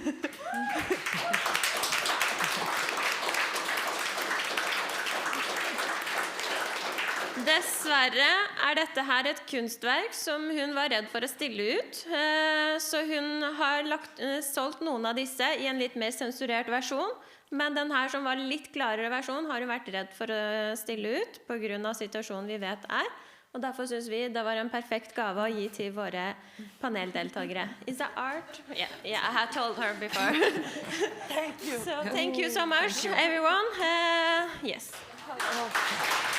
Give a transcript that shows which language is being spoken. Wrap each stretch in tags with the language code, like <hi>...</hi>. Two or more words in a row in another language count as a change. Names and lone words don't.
<no>Dessverre er dette her et kunstverk som hun var redd for å stille ut, så hun har solgt noen av disse i en litt mer sensurert versjon. Men den her som var litt klarere versjon har hun vært redd for å stille ut på grunn av situasjonen vi vet og derfor synes vi det var en perfekt gave å gi til våre paneldeltagere.</no> <en>Is that art? Yeah, I had told her before. Thank you. So thank you so much, everyone. Yes.</en>